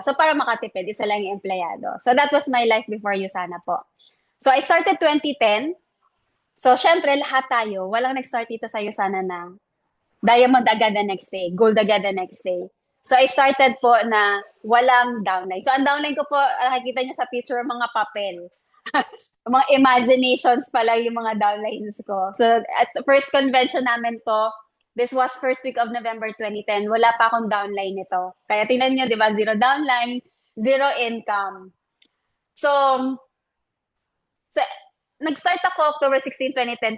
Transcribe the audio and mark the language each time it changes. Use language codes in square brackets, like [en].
[tl] So para makatipid, isa lang yung empleyado. [en] So that was my life before Yusana po. So I started 2010. [tl] So syempre lahat tayo, walang nag-start dito sa Yusana na diamond agad [en] the next day, [tl] gold agad the next day. So I started po na walang downline. So ang downline ko po, nakikita niyo sa picture, mga papel. Mga imaginations pala yung mga downlines ko. [en] So at the first convention namin to, this was first week of November 2010. [tl] Wala pa akong downline nito. Kaya tingnan niyo, di ba? [en] Zero downline, zero income. [tl] So nag-start ako October 16, 2010.